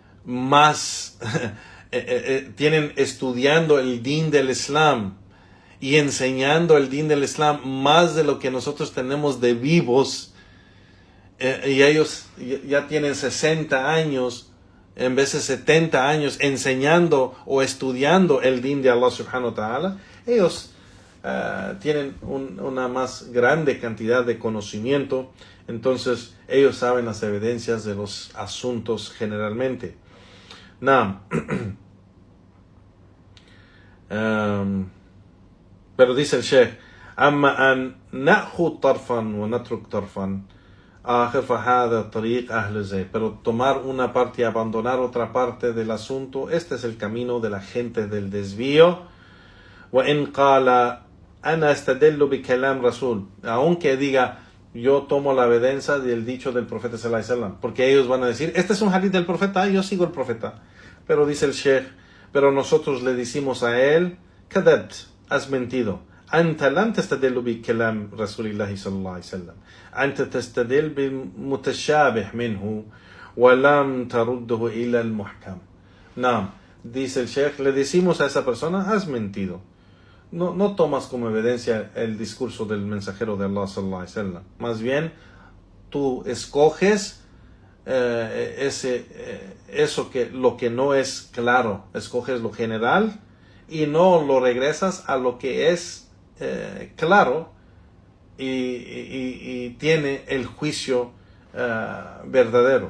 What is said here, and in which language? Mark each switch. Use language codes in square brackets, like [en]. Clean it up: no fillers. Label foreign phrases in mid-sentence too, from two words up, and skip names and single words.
[es] tienen estudiando el din del Islam y enseñando el din del Islam más de lo que nosotros tenemos de vivos, y ellos ya tienen 60 años, en vez de 70 años, enseñando o estudiando el din de Allah [ar] سبحانه وتعالى. [es] Ellos tienen una más grande cantidad de conocimiento, entonces ellos saben las evidencias de los asuntos generalmente. Pero dice el Sheikh, [ar] أما أن نأخذ طرفا ونترك طرفا آخر فهذا طريق أهل الزيغ. [es] Pero tomar una parte y abandonar otra parte del asunto, este es el camino de la gente del desvío. [ar] وإن قال أنا أستدل بكلام رسول, [es] aunque diga yo tomo la evidencia del dicho del profeta [ar] صلى الله عليه وسلم, [es] porque ellos van a decir este es un hadith del profeta, yo sigo el profeta. Pero dice el Sheikh, pero nosotros le decimos a él, كذبت, has mentido. [ar] أنت لم تستدل بكلام رسول الله صلى الله عليه وسلم, أنت تستدل بالمتشابه منه ولم ترده إلى المحكم. نعم, [es] dice el Sheikh, le decimos a esa persona, has mentido. No tomas como evidencia el discurso del mensajero de Allah [ar] صلى الله عليه وسلم. [es] Más bien, tú escoges lo que no es claro, escoges lo general y no lo regresas a lo que es claro y tiene el juicio verdadero.